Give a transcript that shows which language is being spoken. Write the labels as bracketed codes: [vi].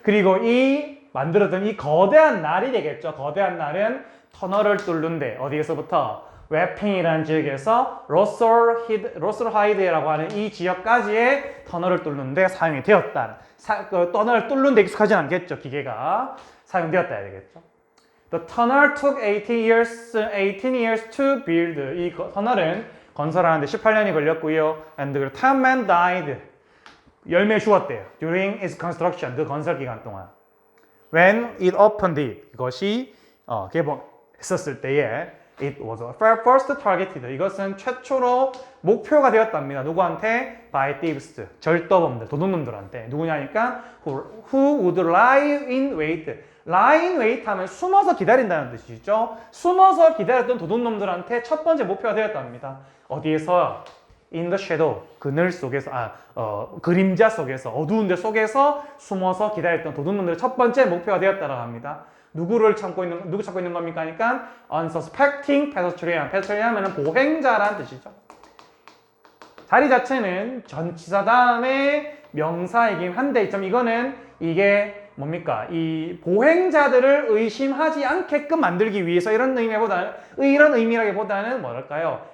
[ko] 그리고 이 만들었던 이 거대한 날이 되겠죠. 거대한 날은 터널을 뚫는데 어디에서부터? 웨핑이라는 지역에서 로설하이드라고 하는 이 지역까지의 터널을 뚫는데 사용이 되었다. 터널을 뚫는데 익숙하진 않겠죠, 기계가. 사용되었다 해야 되겠죠. [en] The tunnel took 18 years to build. [ko] 이 터널은 건설하는데 18년이 걸렸고요. [en] And the 10 men died. [ko] 10명이 죽었대요. [en] During its construction. [ko] 그 건설 기간 동안. [en] When it opened. [ko] 이것이 개봉했었을 때에 [en] it was first targeted. [ko] 이것은 최초로 목표가 되었답니다. 누구한테? [en] By thieves. [ko] 절도범들, 도둑놈들한테. 누구냐니까 who would lie in wait. lie in wait 하면 숨어서 기다린다는 뜻이죠. 숨어서 기다렸던 도둑놈들한테 첫 번째 목표가 되었답니다. [en] 어디에서? In the shadow. [ko] 그늘 속에서, 그림자 속에서, 어두운 데 속에서 숨어서 기다렸던 도둑놈들의 첫 번째 목표가 되었다고 합니다. 누구 찾고 있는 겁니까? 그러니까 [en] unsuspecting pedestrian. [ko] pedestrian 하면은 보행자란 뜻이죠. 자리 자체는 전치사 다음에 명사이긴 한데 이거는 이게 뭡니까? 이 보행자들을 의심하지 않게끔 만들기 위해서 이런 의미라기보다는 뭐랄까요?